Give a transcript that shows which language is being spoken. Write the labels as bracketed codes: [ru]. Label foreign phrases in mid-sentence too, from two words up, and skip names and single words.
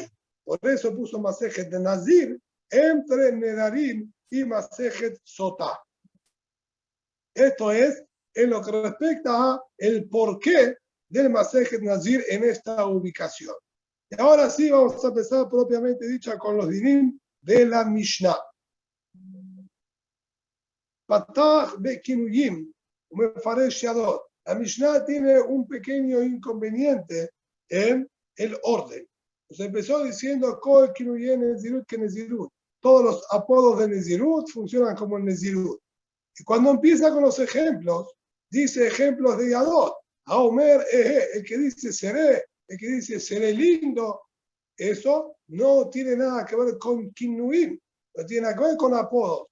[es] Por eso puso Masejet de Nazir entre Nedarim y Masejet Sotá. Esto es en lo que respecta a el porqué del Masejet Nazir en esta ubicación. Y ahora sí vamos a empezar propiamente dicha con los dinim de la Mishnah. [he] פתח בכינויים ומפרש ידות. [es] La Mishnah tiene un pequeño inconveniente en el orden. Pues empezó diciendo [he] כל כינויים נזירות [es] que nezirut. Todos los apodos de nezirut funcionan como el nezirut. Y cuando empieza con los ejemplos, dice ejemplos de yadot. Aomer el que dice seré, el que dice seré lindo, eso no tiene nada que ver con kinuim, no tiene nada que ver con apodos.